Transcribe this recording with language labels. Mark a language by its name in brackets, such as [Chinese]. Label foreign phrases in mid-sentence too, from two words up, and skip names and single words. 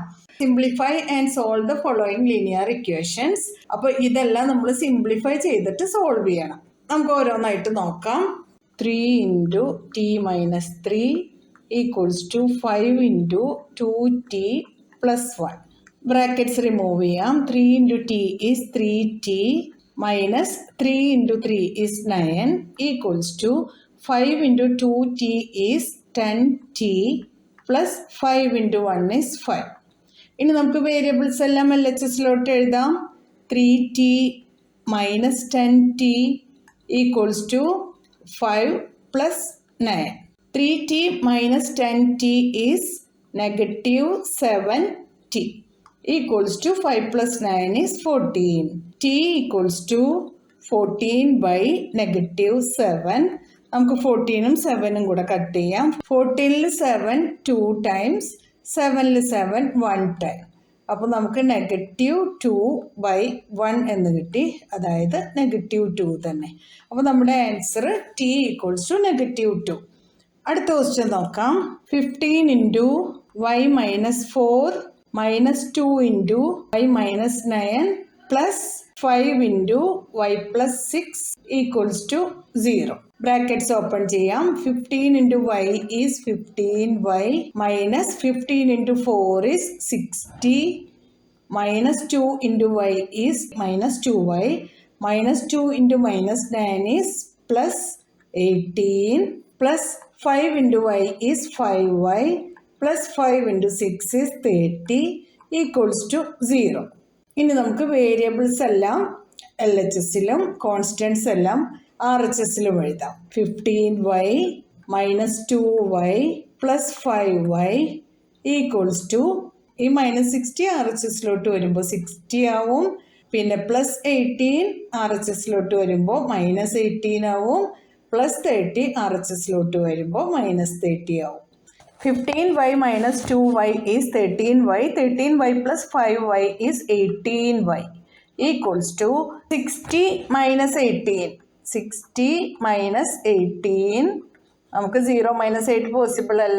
[English] simplify and solve the following linear equations. [Malayalam] അപ്പോൾ ഇതെല്ലാം നമ്മൾ സിംപ്ലിഫൈ ചെയ്തിട്ട് സോൾവ് ചെയ്യണം. നമുക്ക് ഓരോന്നായിട്ട് നോക്കാം. [English] 3 into t minus 3 equals to 5 into 2t plus 1. brackets remove ചെയ്യാം. 3 into t is 3t minus 3 into 3 is 9 equals to 5 into 2t is 10t plus 5 into 1 is 5. [Malayalam] ഇനി നമുക്ക് വേരിയബിൾസ് എല്ലാം LHSലോട്ട് എഴുതാം. [English] 3t minus 10t equals to 5 plus 9. 3t minus 10t is negative 7t equals to 5 plus 9 is 14. t equals to 14 by negative 7. [Malayalam] നമുക്ക് 14ഉം 7ഉം കൂടെ കട്ട് ചെയ്യാം. 14ൽ 7 2 times, 7ൽ 7 1 time. അപ്പോൾ നമുക്ക് [English] negative 2 by 1 [Malayalam] എന്ന് കിട്ടി. അതായത് നെഗറ്റീവ് 2 തന്നെ. [English] അപ്പോൾ നമ്മുടെ answer t equals to negative 2. [Malayalam] അടുത്ത ക്വസ്റ്റ്യൻ നോക്കാം. [English] 15 into y minus 4 minus 2 into y minus 9 plus 5 into y plus 6 equals to 0. brackets open ചെയ്യാം. 15 into y is 15y minus 15 into 4 is 60 minus 2 into y is minus 2y, minus 2 into minus 9 is plus 18, plus 5 into y is 5y, plus 5 into 6 is 30 equals to 0. [Malayalam] ഇനി നമുക്ക് വേരിയബിൾസ് എല്ലാം LHSലും കോൺസ്റ്റൻസ് എല്ലാം RHSലും എഴുതാം. [English] 15y minus 2y plus 5y equals to [Malayalam] ഈ -60 RHSലോട്ട് വരുമ്പോൾ 60 ആവും. പിന്നെ +18 RHSലോട്ട് വരുമ്പോൾ -18 ആവും. +30 RHSലോട്ട് വരുമ്പോൾ -30 ആവും. [English] 15y minus 2y is 13y. 13y plus 5y is 18y equals to 60 minus 18. 60 minus 18. [Malayalam] നമുക്ക് 0 - 8 പോസിബിൾ അല്ല.